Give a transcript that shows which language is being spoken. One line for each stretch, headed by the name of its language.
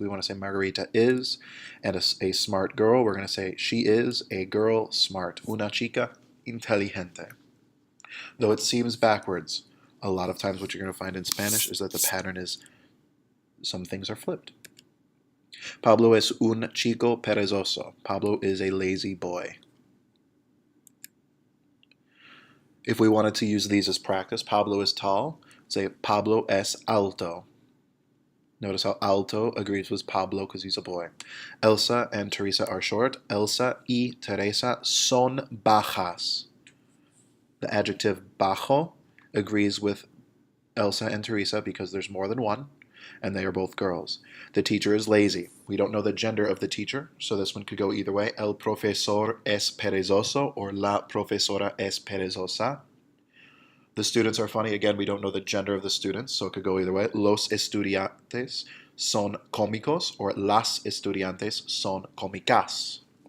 English: We want to say Margarita is, and a smart girl, we're going to say she is a girl smart. Una chica inteligente. Though it seems backwards, a lot of times what you're going to find in Spanish is that the pattern is some things are flipped.
Spanish: Pablo es un chico perezoso.
English: Pablo is a lazy boy. If we wanted to use these as practice, Pablo is tall. Say
Spanish: Pablo es alto.
English: Notice how alto agrees with Pablo because he's a boy. Elsa and Teresa are short.
Spanish: Elsa y Teresa son bajas.
English: The adjective bajo agrees with Elsa and Teresa because there's more than one, and they are both girls. The teacher is lazy. We don't know the gender of the teacher, so this one could go either way.
Spanish: El profesor es perezoso or la profesora es perezosa.
English: The students are funny. Again, we don't know the gender of the students, so it could go either way.
Spanish: Los estudiantes son cómicos or las estudiantes son cómicas.